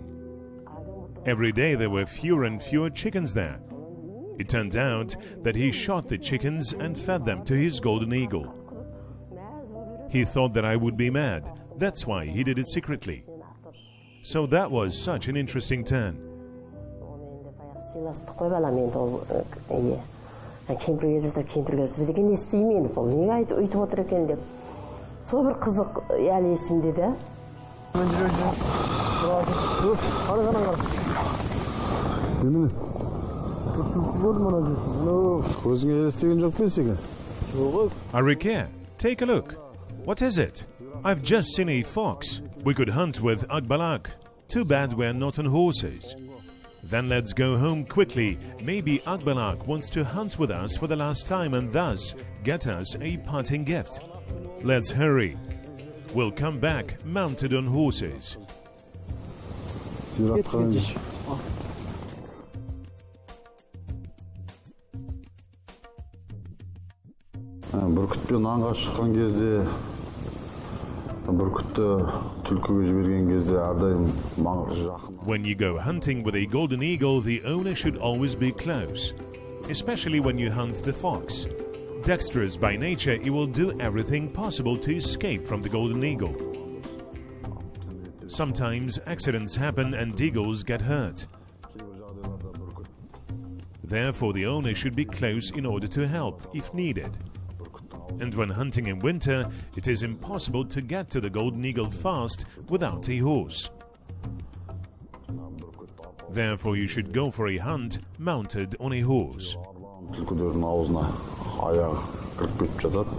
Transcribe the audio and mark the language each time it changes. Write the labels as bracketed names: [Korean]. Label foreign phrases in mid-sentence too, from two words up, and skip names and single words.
[English] Every day there were fewer and fewer chickens there. It turned out that he shot the chickens and fed them to his golden eagle. He thought that I would be mad. That's why he did it secretly. So that was such an interesting turn. [Kazakh] Сол бір қызық әлі есімде де. Көзіңе елестеген жоқ па сеге? [English] Arike, take a look. What is it? I've just seen a fox. We could hunt with Akbalak. Too bad we're not on horses. Then let's go home quickly. Maybe Akbalak wants to hunt with us for the last time and thus get us a parting gift. Let's hurry. We'll come back mounted on horses. [Kazakh] Бүркітпен аңға шыққан кезде, бүркітті түлкіге жіберген кезде әрдайым жақын. [English] When you go hunting with a golden eagle, the owner should always be close, especially when you hunt the fox. Dexterous by nature, he will do everything possible to escape from the golden eagle. Sometimes accidents happen and eagles get hurt. Therefore, the owner should be close in order to help if needed. And when hunting in winter, it is impossible to get to the golden eagle fast without a horse. Therefore, you should go for a hunt mounted on a horse. [Kazakh] Түлкілердің аузына аяғы кіріп кетіп жатады.